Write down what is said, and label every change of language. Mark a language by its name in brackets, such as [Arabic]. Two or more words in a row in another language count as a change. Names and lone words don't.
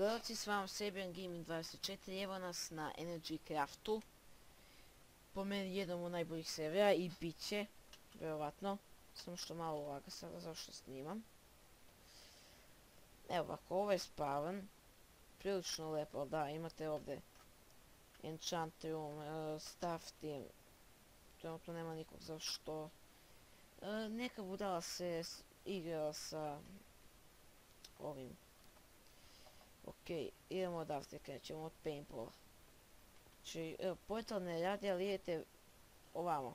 [Serbian] momci, s vama Serbian Gaming 24, evo nas na Energy Craftu. Po meni jednom od najboljih servera i bit će, vjerovatno, samo što malo laga sada, zašto snimam. Evo ovako, ovo je spawn, prilično lepo, da, imate ovdje [English] enchant room, staff team, [Serbian] trenutno nema nikog zašto. Neka budala se igrala sa ovim. Ok, idemo odavde, krećemo od paintballa. Znači, portal ne radi, ali idete ovamo.